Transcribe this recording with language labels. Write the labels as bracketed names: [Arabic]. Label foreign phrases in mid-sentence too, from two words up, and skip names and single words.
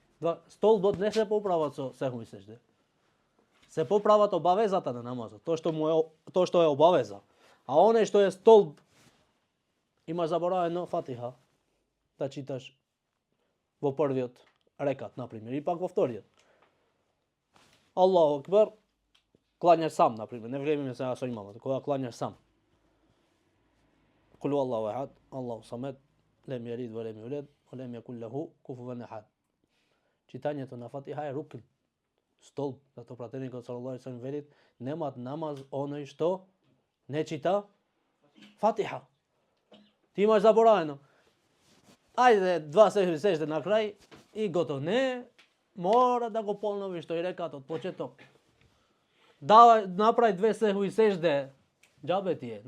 [Macedonian] Столбот не се поправа со сеху и сежде. Се поправат обавезата на намазот, тоа што е обавеза. А оној што е столб, има заборавено Фатиха да читаш во првиот рекат, например, и пак во вториот. [Arabic] الله أكبر, [Macedonian] клањаш сам, например, не влеземе сега со имамот, кога клањаш сам. [Arabic] قل الله أحد الله الصمد لم يلد ولم يولد ولم يكن له كفوا أحد. [Macedonian] Читањето на Фатиха е рукн, столб, затоа пратеникот [Arabic] صلى الله عليه وسلم [Macedonian] вели, немат намаз оној што не чита Фатиха. Ти имаш заборавено. Ајде, два сежде на крај и готово. Не, мора да го поновиш тој рекат од почеток. Да направи две сеху и сежде, џабе ти е.